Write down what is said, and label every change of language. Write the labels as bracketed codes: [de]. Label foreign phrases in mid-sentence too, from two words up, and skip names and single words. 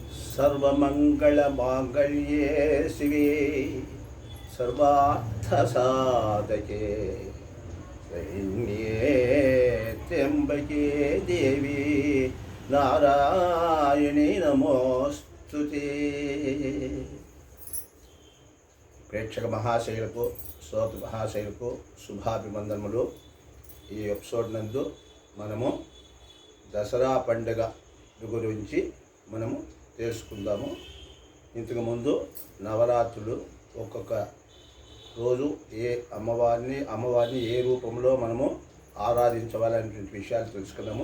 [sa] सर्वमङ्गलमाङ्गल्ये शिवे सर्वार्थसाधके शरण्ये त्र्यम्बके देवी नारायणी नमोस्तुते। [te] ప్రేక్షక మహాశైలకు శ్రోత మహాశైలకు శుభాభివందనములు। ఈ ఎపిసోడ్ నందు మనము దసరా పండుగ గురించి మనము తెలుసుకుందాము। ఇంతకుముందు నవరాత్రులు ఒక్కొక్క రోజు ఏ అమ్మవారిని ఏ రూపంలో మనము ఆరాధించవాలనేటువంటి విషయాలు తెలుసుకున్నాము।